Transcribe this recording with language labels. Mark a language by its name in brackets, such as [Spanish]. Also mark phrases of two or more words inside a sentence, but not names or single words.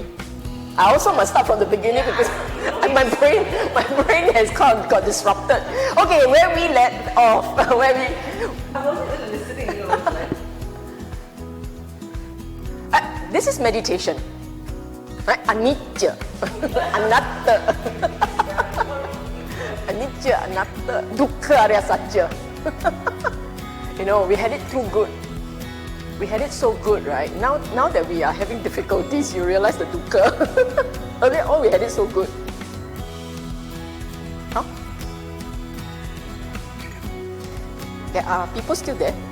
[English] I also must start from the beginning because my brain has got disrupted. Okay, where we left off, I wasn't even listening, you know. This is meditation. Right? [Pali] Anicca, anatta. Anicca, anatta, dukkha, [Sanskrit] arya satya. [English] You know, we had it too good. We had it so good, right? Now that we are having difficulties, you realize the dukkha. Earlier on, we had it so good. Huh? There are people still there?